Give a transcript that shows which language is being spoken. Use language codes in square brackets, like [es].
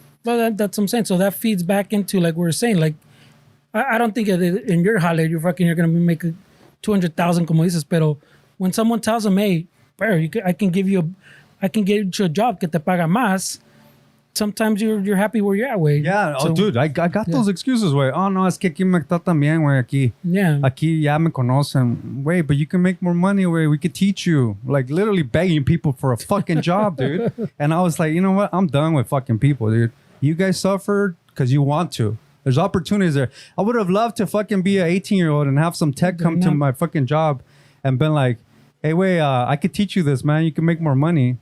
[en] Well, that's what I'm saying. So that feeds back into like we were saying, like, I don't think in your holiday you're going to be making 200,000 [es] como dices, [en] pero when someone tells them, hey, bro, I can get you a job [es] que te paga más, [en] sometimes you're happy where you're at, way. Yeah, dude, I got those excuses, way. [es] Oh, no, es que aquí me está también, way, aquí. [en] Yeah. [es] Aquí ya me conocen. [en] Wait, but you can make more money, way. We could teach you. Like, literally begging people for a fucking job, dude. And I was like, you know what? I'm done with fucking people, dude. You guys suffered because you want to. There's opportunities there. I would have loved to fucking be an 18-year-old and have some tech come to my fucking job and been like, hey, wait, I could teach you this, man. You can make more money.